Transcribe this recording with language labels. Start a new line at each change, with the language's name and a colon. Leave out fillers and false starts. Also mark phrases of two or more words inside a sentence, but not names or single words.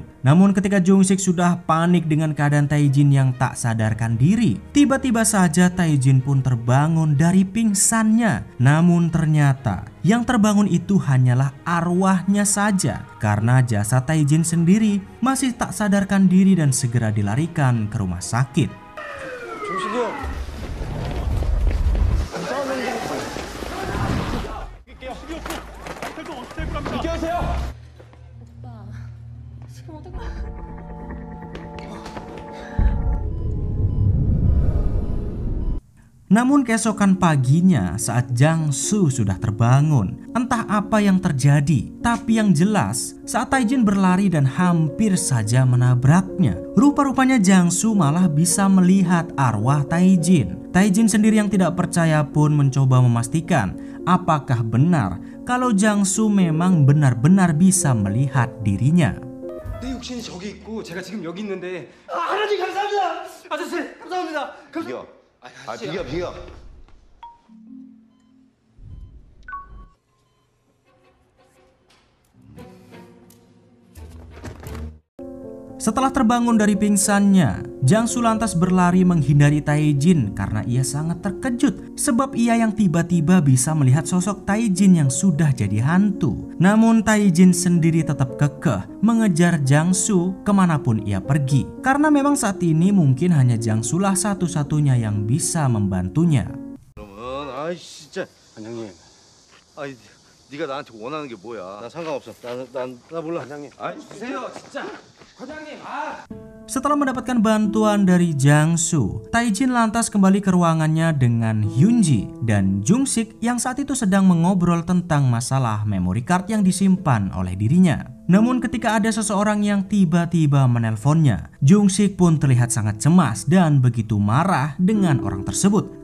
Indonesian: Namun ketika Jung-sik sudah panik dengan keadaan Tae-jin yang tak sadarkan diri, tiba-tiba saja Tae-jin pun terbangun dari pingsannya. Namun ternyata yang terbangun itu hanyalah arwahnya saja, karena jasad Tae-jin sendiri masih tak sadarkan diri dan segera dilarikan ke rumah sakit.
Korean: 중식이 형. 오빠, 지금 어떻게?
Indonesian: Namun keesokan paginya saat Jang-soo sudah terbangun, entah apa yang terjadi, tapi yang jelas saat Tae-jin berlari dan hampir saja menabraknya, rupa-rupanya Jang-soo malah bisa melihat arwah Tae-jin. Tae-jin sendiri yang tidak percaya pun mencoba memastikan apakah benar kalau Jang-soo memang benar-benar bisa melihat dirinya.
Korean: 내 육신이 저기 있고 제가 지금 여기 있는데 하나님 감사합니다. 아저씨 감사합니다. 비겨. 비겨.
Indonesian: Setelah terbangun dari pingsannya, Jang-soo lantas berlari menghindari Tae-jin karena ia sangat terkejut sebab ia yang tiba-tiba bisa melihat sosok Tae-jin yang sudah jadi hantu. Namun Tae-jin sendiri tetap kekeh mengejar Jang-soo kemanapun ia pergi, karena memang saat ini mungkin hanya Jang-soo lah satu-satunya yang bisa membantunya.
Korean: 그러면 아이 진짜 반장님. 아이 네가 나한테 원하는 게 뭐야? 나 상관없어. 나 몰라. 반장님. 아이 주세요 진짜. 과장님
Indonesian: Setelah mendapatkan bantuan dari Jang-soo, Tae-jin lantas kembali ke ruangannya dengan Hyun-ji dan Jung-sik yang saat itu sedang mengobrol tentang masalah memory card yang disimpan oleh dirinya. Namun ketika ada seseorang yang tiba-tiba menelponnya, Jung-sik pun terlihat sangat cemas dan begitu marah dengan orang tersebut.